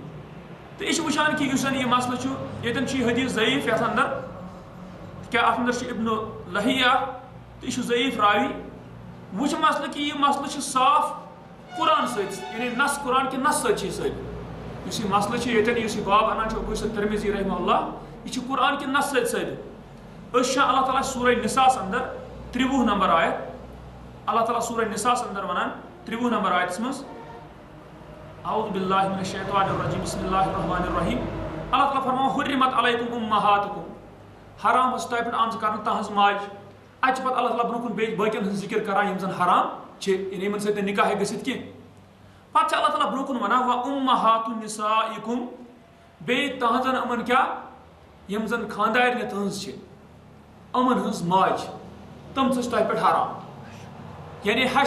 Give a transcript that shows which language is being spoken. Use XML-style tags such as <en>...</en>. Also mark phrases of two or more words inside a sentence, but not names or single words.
<ks>تہٕ یہِ چھِ وٕچھان کہِ یُس زن یہِ مسلہٕ چھُ ییٚتٮ۪ن چھُ یہِ حدیث ضعیٖف یتھ انٛدر کیٛاہ اتھ انٛدر چھُ ابن لہیہ تہٕ یہِ چھُ ضعیٖف راوی. وٕچھ مسلہٕ کہِ یہِ مسلہٕ چھُ صاف قرآن سۭتۍ یعنی نس قرآن کہِ نس سۭتۍ چھِ یہِ ثٲبت، یُس یہِ مسلہٕ چھُ ییٚتٮ۪ن یُس یہِ باب انان چھُ ابو یوسف ترمذی رحمہ اللہ یہِ چھُ قرآن کہِ نس سۭتۍ ثٲبت. أسۍ چھِ اللہ تعالیٰ سورہ نساء انٛدر 30 نمبر آیت، اللہ تعالیٰ سورہ نساء انٛدر ونان 30 نمبر آیتس منٛز</ks> <ar>اعوذ باللہ من الشیطان الرجیم بسم اللہ الرحمن الرحیم.</ar> <ks>اللہ تعالیٰ فرماوان</ks> <ar>حرمت علیکم امہاتکم،</ar> <ks>حرام ٲس تۄہہِ پٮ۪ٹھ آمژٕ کرنہٕ تہنٛز ماجہِ. اتہِ چھِ پتہٕ اللہ تعالیٰ برونٛہہ کُن بیٚیہِ باقین ہٕنٛز ذِکر کران یِم زن حرام چھِ یعنی یِمن سۭتۍ نہٕ نکاح ہیٚکہِ گٔژھِتھ کینٛہہ. پتہٕ چھِ اللہ تعالیٰ برونٛہہ کُن ونان</ks> <ar>وَ اُمہاتُ نِسائِکُم،</ar> <ks>بیٚیہِ تہنٛزن یِمن کیاہ یِم زن خانٛدارنہِ تٕہنٛز چھِ یِمن ہٕنٛز ماجہِ تِم چھِ تۄہہِ پٮ۪ٹھ حرام، یعنی ہش</ks>